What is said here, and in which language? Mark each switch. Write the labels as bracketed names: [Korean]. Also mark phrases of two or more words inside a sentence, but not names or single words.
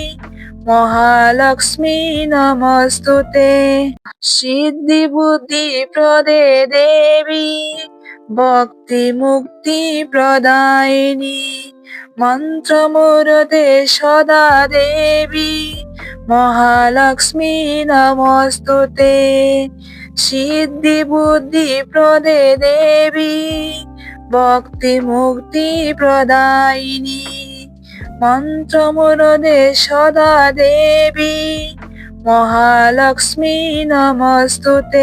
[Sanskrit] महालक्ष्मी नमस्तुते सिद्धि बुद्धि प्रदे देवी भक्ति मुक्ति प्रदायिनी मंत्रमूर्ते सदा देवी মহালক্ষ্মী নমস্তুতে। সিদ্ধি বুদ্ধি প্রদে দেবী ভক্তি মুক্তি প্রদায়িনী মন্ত্রমুরদে সদা দেবী মহালক্ষ্মী নমস্তুতে।